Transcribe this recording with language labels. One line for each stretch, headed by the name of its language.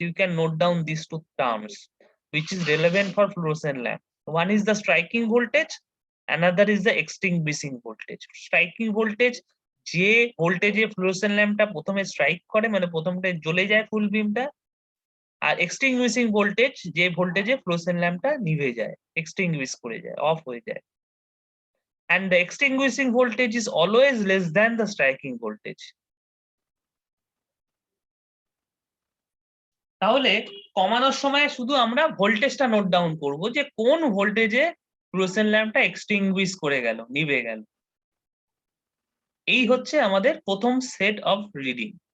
English: You can note down these two terms which is relevant for fluorescent lamp. One is the striking voltage, another is the extinguishing voltage.
Bangla: Striking voltage যে ভোল্টেজে fluorescent ল্যাম্পটা প্রথমে strike করে, মানে প্রথমটা জ্বলে যায় ফুল বিমটা। আর এক্সটিংগুইশিং voltage যে ভোল্টেজে ফ্লুরোসেন্ট ল্যাম্পটা নিভে যায়, এক্সটিংগুইশ করে যায়, অফ হয়ে যায়।
English: And the extinguishing voltage is always less than the striking voltage.
Bangla: তাহলে কমানোর সময় শুধু আমরা ভোল্টেজটা নোট ডাউন করব যে কোন ভোল্টেজে ফ্লুরোসেন্ট ল্যাম্পটা এক্সটিংগুইশ করে গেল, নিভে গেল। এই হচ্ছে আমাদের প্রথম সেট অফ রিডিং।